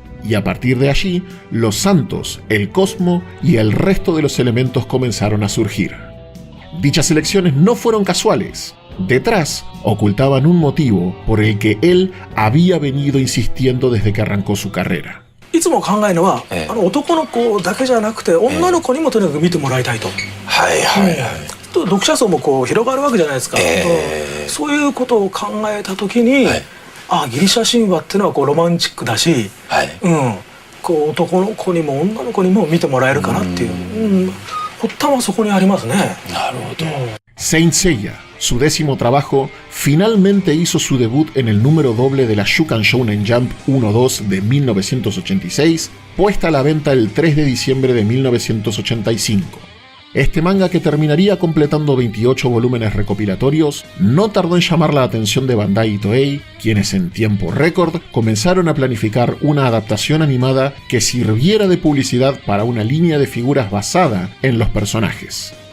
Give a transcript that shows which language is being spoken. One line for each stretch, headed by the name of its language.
Spanish: Y a partir de allí, los santos, el cosmo y el resto de los elementos comenzaron a surgir. Dichas elecciones no fueron casuales. Detrás ocultaban un motivo por el que él había venido insistiendo desde que arrancó su carrera.
Japanese: いつも考えるのは、男の子だけじゃなくて女の子にもとにかく見てもらいたいと。はいはいはい。読者層もこう広がるわけじゃないですか。そういうことを考えた時に、ギリシャ神話っていうのはこうロマンチックだし、こう男の子にも女の子にも見てもらえるかなっていう、発端はそこにありますね。なるほど。
Spanish: Saint Seiya, su décimo trabajo, finalmente hizo su debut en el número doble de la Shukan Shounen Jump 1-2 de 1986, puesta a la venta el 3 de diciembre de 1985. Este manga, que terminaría completando 28 volúmenes recopilatorios, no tardó en llamar la atención de Bandai y Toei, quienes en tiempo récord comenzaron a planificar una adaptación animada que sirviera de publicidad para una línea de figuras basada en los personajes.